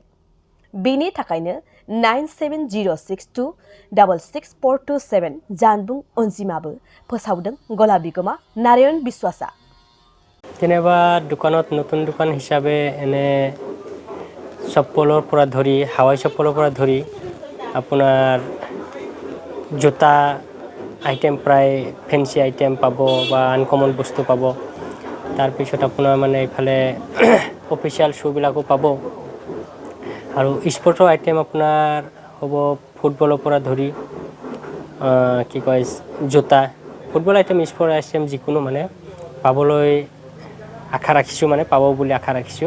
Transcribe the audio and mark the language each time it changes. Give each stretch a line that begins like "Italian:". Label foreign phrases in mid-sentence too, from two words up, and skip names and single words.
Bodo: बेनि थाखायनो 9706266427 जानबुं अनजिमाबो फोसावदों गला बिगोमा नारायण बिश्वासा।
Assamese: যেনেবা দোকানত নতুন দোকান হিচাপে এনে চপ্পলৰ পৰা ধৰি হাৱাই চপ্পলৰ পৰা ধৰি আপোনাৰ জোতা আইটেম প্ৰায়
English: fancy item
Assamese: পাব বা আনকমন বস্তু পাব। তাৰপিছত আপোনাৰ মানে ইফালে অফিচিয়েল শ্বুবিলাকো পাব আৰু স্পৰ্টৰ আইটেম আপোনাৰ হ'ব ফুটবলৰ পৰা ধৰি কি কয় জোতা
English: football item sport item
Assamese: যিকোনো মানে পাবলৈ আশা ৰাখিছোঁ, মানে পাব বুলি আশা ৰাখিছোঁ।